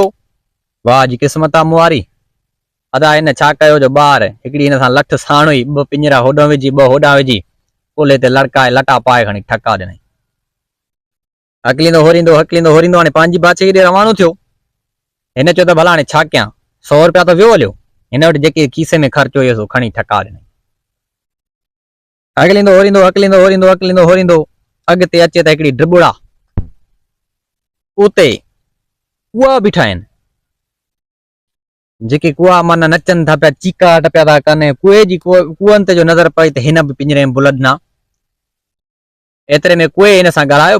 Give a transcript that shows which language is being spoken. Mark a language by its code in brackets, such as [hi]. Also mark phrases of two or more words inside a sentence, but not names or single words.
[sd] वाह जी क़िस्मत आहे मुआरी। अदा हिन छा कयो जो ॿार हिकिड़ी हिन सां लठ साण हुई, 2 पिंजरा होॾां विझी 2 होॾां विझी, कोले ते लड़काए लटा पाए खणी ठका ॾिनई। हकलींदो होरींदो हकलींदो होरींदो हाणे पंहिंजी बादशाही ॾे रवानो थियो। हिन चयो त भला हाणे छा कयां, 100 रुपया त वियो हलियो, हिन वटि जेके खीसे में ख़र्च हुयो सो खणी ठका ॾिनई। हकलींदो होरींदो हकलींदो होरींदो हकलींदो होरींदो अॻिते अचे त हिकिड़ी ड्रिबुड़ा, उते कुआ बीठा आहिनि, जेके कुआ माना नचनि था पिया, चीकाट पिया था कनि। कुए जी कुअनि ते जो नज़र पई त हिन बि पिंजरे में बुलंदा। एतिरे में कुए हिन सां ॻाल्हायो।